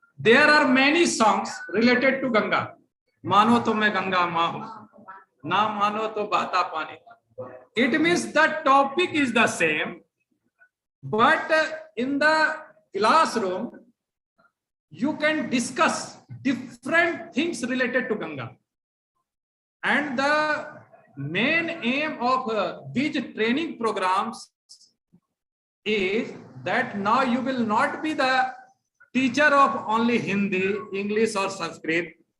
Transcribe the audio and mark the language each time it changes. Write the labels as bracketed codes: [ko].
[en] There are many songs related to Ganga. [hi] Mano to मैं गंगा माँ हूँ, ना मानो तो बहता पानी. [en] It means the topic is the same, but in the classroom you can discuss different things related to Ganga. And the main aim of these training programs is that now you will not be the teacher of only Hindi, English or Sanskrit,